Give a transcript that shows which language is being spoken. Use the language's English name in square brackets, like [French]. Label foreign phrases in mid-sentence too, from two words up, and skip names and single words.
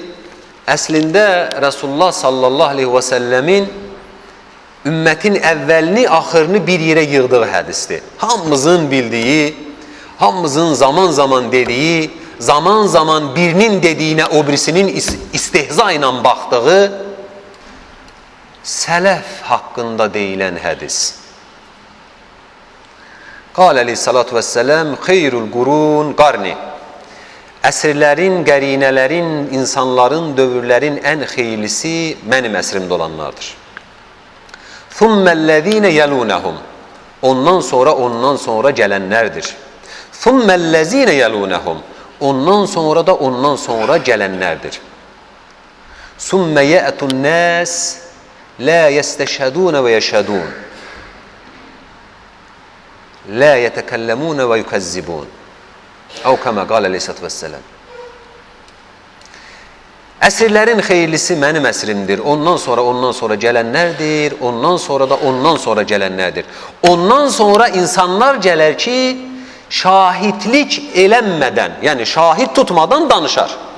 [Azerbaijani] Əslində Resulullah [Arabic] صلى الله عليه وسلم [Azerbaijani] ümmətin əvvəlini, axırını bir yerə yığdığı hədisdir. Hamımızın bildiyi, hamımızın zaman dediyi, zaman birinin dediyinə o birisinin istehza ilə baxdığı sələf haqqında deyilən hədis. [Arabic] قال عليه الصلاة والسلام خير القرون قرني. [Azerbaijani] Əsrlərin, qərinələrin, insanların, dövrlərin ən xeyirlisi mənim əsrimdə olanlardır. [Arabic] ثم الذين يلونهم. [Azerbaijani] Ondan sonra gələnlərdir. [Arabic] ثم الذين يلونهم. [Azerbaijani] Ondan sonra gələnlərdir. [Arabic] ثم يأتون ناس لا يستشهدون ويشهدون. لا يتكلمون ويكذبون. أو كما قال عليه الصلاة والسلام. [Azerbaijani] Əsrlərin xeyirlisi mənim əsrimdir. Ondan sonra gələnlərdir. Ondan sonra gələnlərdir. Ondan sonra insanlar gələr ki, şahidlik elənmədən, yəni şahid tutmadan danışar.